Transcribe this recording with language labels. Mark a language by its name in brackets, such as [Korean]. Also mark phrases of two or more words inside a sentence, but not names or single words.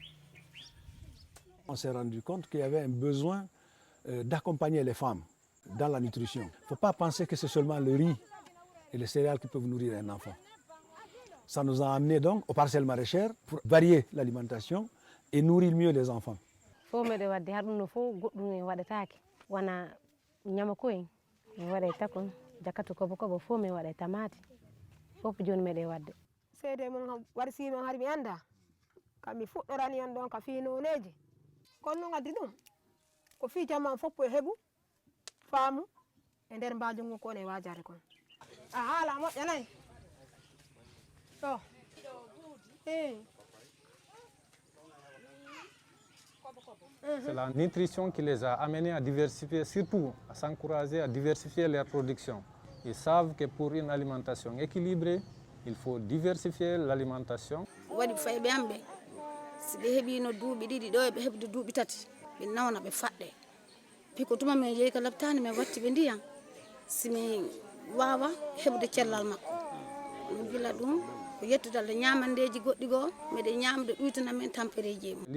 [French] On s'est rendu compte qu'il y avait un besoin d'accompagner les femmes dans la nutrition. Il ne faut pas penser que c'est seulement le riz et les céréales qui peuvent nourrir un enfant. Ça nous a amené donc aux parcelles maraîchères pour varier l'alimentation et nourrir mieux les enfants. [Fula] Fof meɗe wadde har ɗum no fof goɗɗum en waɗatake wona ñama ko en waɗa takon jakkatu kobo kobo fof min waɗa tamate fof joni meɗe wadde. Seede mum warsino har mi anda kam mi fuɗɗorani on ɗon ka fi noneji kono noon addi ɗum ko fi jamma fof e heɓu faamu e nder mbaju ngu kon e wajare kon a haala moƴƴanayi ɗo [French] C'est la nutrition qui les a amenés à diversifier, surtout à s'encourager à diversifier leur production. Ils savent que pour une alimentation équilibrée, il faut diversifier l'alimentation. [Fula] Waɗi fayɓe am ɓe si ɓe heɓino duuɓi ɗiɗi ɗo eɓe heɓde duuɓi tati ɓe nawna ɓe faɗɗe piko tuma min jeeyi ka labtani min watti ɓe ndiyam simin wawa heɓde cellal makko min gila ɗum ko yettudalle ñamandeji goɗɗi goo meɗe ñamde ɗuytana men tampereji mum.